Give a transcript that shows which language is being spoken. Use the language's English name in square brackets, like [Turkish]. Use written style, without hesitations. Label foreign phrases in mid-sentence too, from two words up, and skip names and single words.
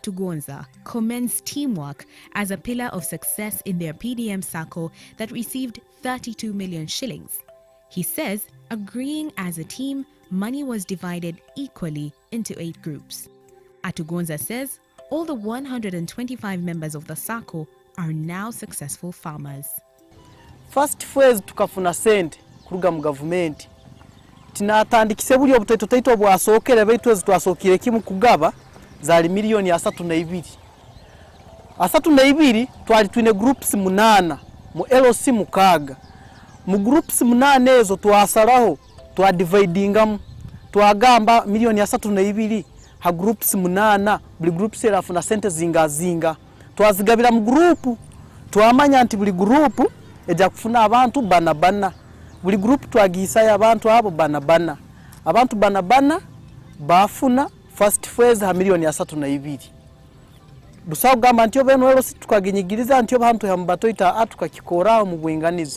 [English] Atugonza commends teamwork as a pillar of success in their PDM circle that received 32 million shillings. He says, agreeing as a team, money was divided equally into 8 groups. Atugonza says all the 125 members of the circle are now successful farmers. First phase [Nyoro] tukafuna sente kuruga mu government. Tinatandikise buli obutoito bwasokere baitu twasokire kimu kugaba zali milioni 32. 32 twali twine groups 8 mu LOC mukaga. Mu groups 8 ezo twasalaho twadividingamu twagamba milioni 32 ha groups 8 buli groups erafuna sente zinga twazigabira mu group twamanya nti buli group eja kufuna abantu bana buli group twagisa ya abantu abo bana abantu bana bafuna [English] first phase [Nyoro] ha milioni 32. Dusaho gamba ntyo beno ero tukaginyigiriza ntyo bantu hambatoita atukakikora mu bwinganiza.